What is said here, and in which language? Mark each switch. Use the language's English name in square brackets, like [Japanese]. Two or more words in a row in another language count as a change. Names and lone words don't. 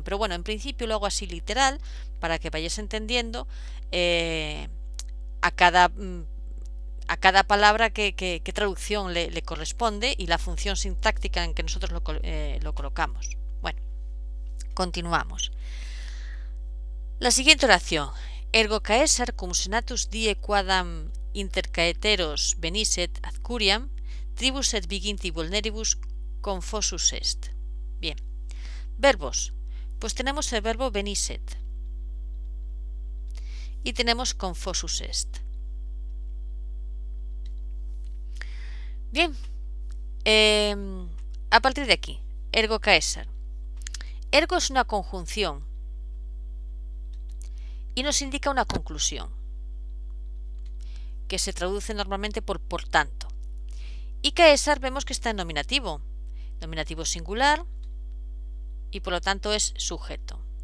[Spanish] Pero bueno, en principio lo hago así literal para que vayáis entendiendo a cada palabra qué traducción le corresponde y la función sintáctica en que nosotros lo colocamos. Bueno, continuamos. La siguiente oración. [Latin] Ergo Caesar cum senatus die quadam intercaeteros venisset ad curiam, tribus et viginti vulneribus confosus est. [Spanish] Bien. Verbos. Pues tenemos el verbo venisset y tenemos [Latin] confosus est. [Spanish] Bien, a partir de aquí, [Latin] ergo Caesar. [Spanish] Ergo es una conjunción y nos indica una conclusión, que se traduce normalmente por tanto. Y Caesar vemos que está en nominativo singular, y por lo tanto es sujeto.